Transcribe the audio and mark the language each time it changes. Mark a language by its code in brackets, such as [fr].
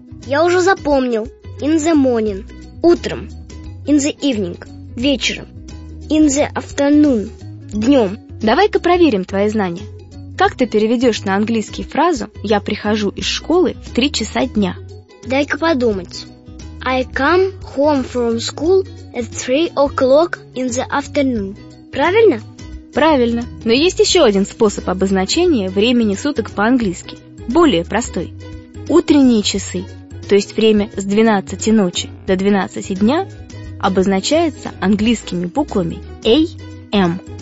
[ru] Я уже запомнил. [en] In the morning [ru] – утром. [en] In the evening – [ru] вечером. [en] In the afternoon – [ru] днем. Давай-ка проверим твои знания. Как ты переведешь на английский фразу «Я прихожу из школы в 3 часа дня»? Дай-ка подумать. [en] I come home from school at 3 o'clock in the afternoon. [ru] Правильно? Правильно. Но есть еще один способ обозначения времени суток по-английски. Более простой. Утренние часы, то есть время с 12 ночи до 12 дня, обозначается английскими буквами AM.